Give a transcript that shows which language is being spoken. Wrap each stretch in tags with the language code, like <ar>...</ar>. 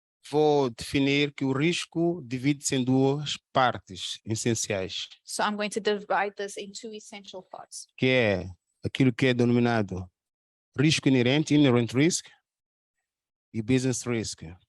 <pt>vou definir que o risco divide-se em duas partes essenciais,</pt> <en>so I'm going to divide this in two essential parts.</en> <pt>que é aquilo que é denominado risco inerente, inherent risk, e business risk.</pt>